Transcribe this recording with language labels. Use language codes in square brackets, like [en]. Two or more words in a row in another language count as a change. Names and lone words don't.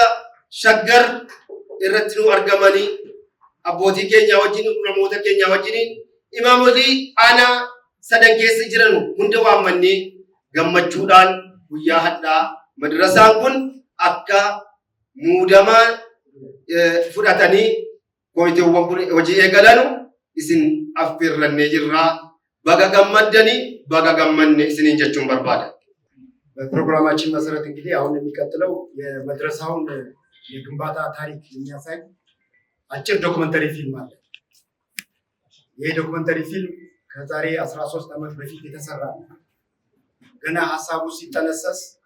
[om] shaggar irratti nu argamanii abbootii keenya wajjin namoota keenya wajjin imaamotii aanaa sadan keessa jiran hunda waammannee gammachuudhaan guyyaa hadhaa madrasaan kun akka muudama fudhatanii koomiteewwan kun hojii eegalan isin affeerrannee jirraa baga gammaddanii baga gammanne isiniin jechuun barbaada። [am] በፕሮግራማችን መሰረት እንግዲህ አሁን የሚቀጥለው የመድረሳውን የግንባታ ታሪክ የሚያሳይ አጭር [en] documentary film [am] አለ። ይሄ [en] documentary film [am] ከዛሬ 13 ዓመት በፊት የተሰራ ነው። ገና ሐሳቡ ሲጠነሰስ